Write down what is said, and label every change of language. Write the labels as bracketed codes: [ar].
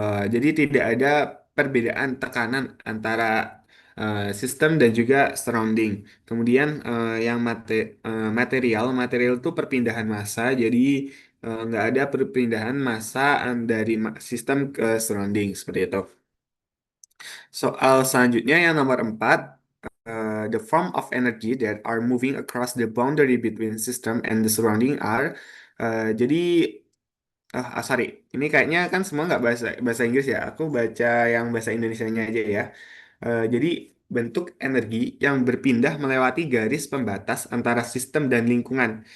[id] Jadi tidak ada perbedaan tekanan antara sistem dan juga surrounding. Kemudian yang material itu perpindahan massa, jadi nggak ada perpindahan massa dari sistem ke surrounding seperti itu. Soal selanjutnya yang nomor 4, [en] the form of energy that are moving across the boundary between system and the surrounding are. [id] Jadi, sorry, ini kayaknya kan semua nggak bahasa bahasa Inggris ya. Aku baca yang bahasa Indonesianya aja ya. Jadi bentuk energi yang berpindah melewati garis pembatas antara sistem dan lingkungan.